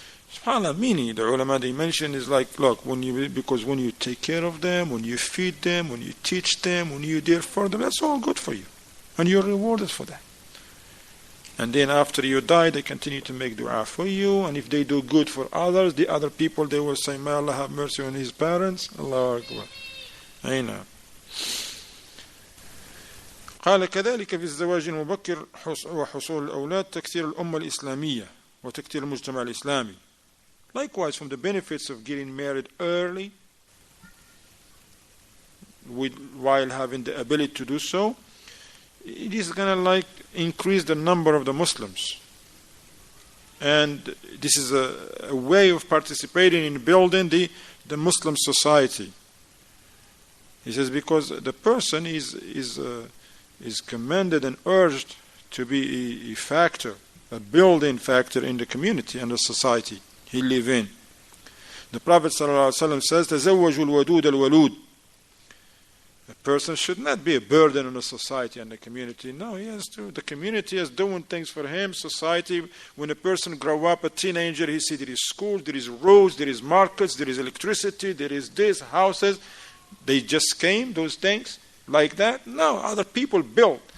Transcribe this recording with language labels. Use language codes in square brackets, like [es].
[en] SubhanAllah, meaning the ulama they mention is like, look, because when you take care of them, when you feed them, when you teach them, when you're there for them, that's all good for you, and you're rewarded for that. And then after you die, they continue to make dua for you, and if they do good for others, the other people, they will say, may Allah have mercy on his parents. [ar] Allahu Akbar. Aina. قال كذلك في الزواج المبكر وحصول الأولاد تكثير الأمة الإسلامية وتكثير المجتمع الإسلامي. [en] Likewise, from the benefits of getting married early, while having the ability to do so, it is going to increase the number of the Muslims. And this is a way of participating in building the Muslim society. He says because the person is commanded and urged to be a factor, a building factor in the community and the society he live in. The Prophet ﷺ says, [ar] تزوجوا الودود الولود. [en] A person should not be a burden on the society and the community. No, he has to. The community is doing things for him. Society, when a person grow up, a teenager, he see there is schools, there is roads, there is markets, there is electricity, there is this, houses. They just came, those things, like that. No, other people built.